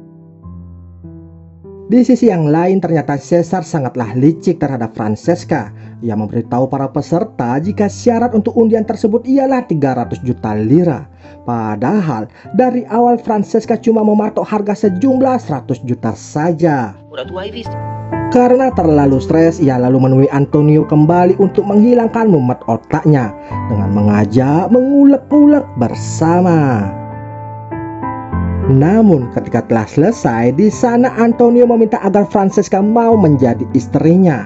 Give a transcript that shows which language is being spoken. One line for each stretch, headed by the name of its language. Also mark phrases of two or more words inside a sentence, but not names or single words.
Indonesian: Di sisi yang lain ternyata Caesar sangatlah licik terhadap Francesca. Ia memberitahu para peserta jika syarat untuk undian tersebut ialah 300 juta lira. Padahal dari awal Francesca cuma mematok harga sejumlah 100 juta saja.
Italian: Ora tu hai visto?
Indonesian: Karena terlalu stres, ia lalu menemui Antonio kembali untuk menghilangkan mumet otaknya dengan mengajak mengulek-ulek bersama. Namun ketika telah selesai, di sana Antonio meminta agar Francesca mau menjadi istrinya.